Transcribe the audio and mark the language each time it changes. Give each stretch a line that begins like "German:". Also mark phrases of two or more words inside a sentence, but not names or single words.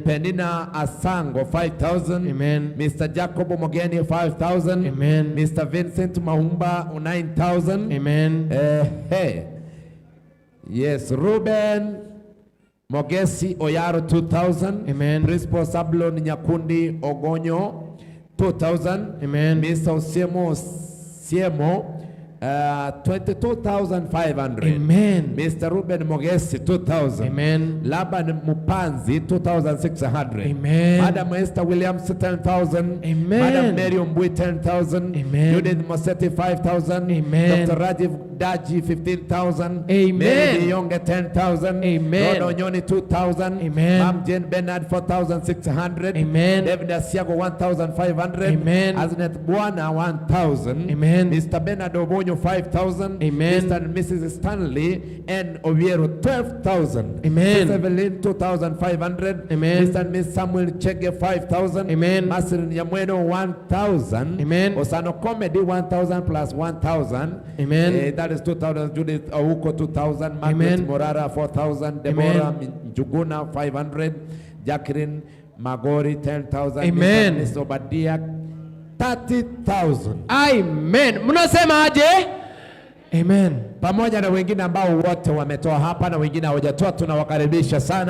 English: Penina Asango 5,000. Amen. Mr. Jacob Mogeni 5,000. Amen. Mr. Vincent Mahumba 9,000. Amen. Yes, Ruben Mogesi Oyaro 2,000. Amen. Principal Sablon Nyakundi Ogonyo 2,000. Amen. Mr. Siemo 22,500. Amen. Mr. Ruben Mogesi 2,000. Amen. Laban Mupanzi 2,600. Amen. Madam Esther Williams 10,000. Amen. Madam Mary Mbui 10,000. Amen. Judith Mosetti 5,000. Amen. Dr. Rajiv Daji 15,000. Amen. Mary Diyonge 10,000. Amen. Rono Nyoni 2,000. Amen. Mam Jane Bernard 4,600. Amen. David Asiago 1,500. Amen. Aznet Bwana 1,000. Amen. Mr. Bernard Obonyo 5,000. Amen. Mr. and Mrs. Stanley and Oviero 12,000. Amen. Mr. Evelyn 2,000. 2,500. Amen. Mr. and Miss Samuel Chege 5,000. Amen. Master Nyamweno 1,000. Amen. Osano Comedy 1,000 plus 1,000. Amen. That is 2,000. Judith Auko 2,000. Margaret Amen. Morara 4,000. Deborah Njuguna 500. Jacqueline Magori 10,000. Amen. Miss Obadia 30,000.
Swahili: Amen. Mnasema aje? Amen. Pamoja na wengine ambao wote wametoa hapa na wengine hawajatoa, tunawakaribisha sana.